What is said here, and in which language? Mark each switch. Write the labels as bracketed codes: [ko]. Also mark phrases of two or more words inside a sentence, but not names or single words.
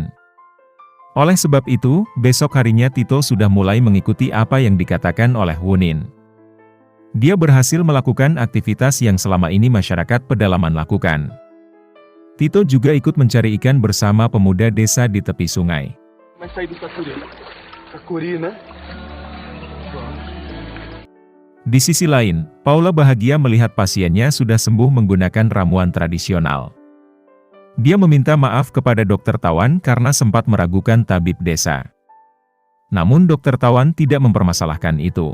[id] Oleh sebab itu, besok harinya Tito sudah mulai mengikuti apa yang dikatakan oleh Wunin. Dia berhasil melakukan aktivitas yang selama ini masyarakat pedalaman lakukan. Tito juga ikut mencari ikan bersama pemuda desa di tepi sungai. [pt] Mas sair do Sacuri. Sacuri, né? [id] Di sisi lain, Paula bahagia melihat pasiennya sudah sembuh menggunakan ramuan tradisional. Dia meminta maaf kepada dokter Tawan karena sempat meragukan tabib desa. Namun dokter Tawan tidak mempermasalahkan itu.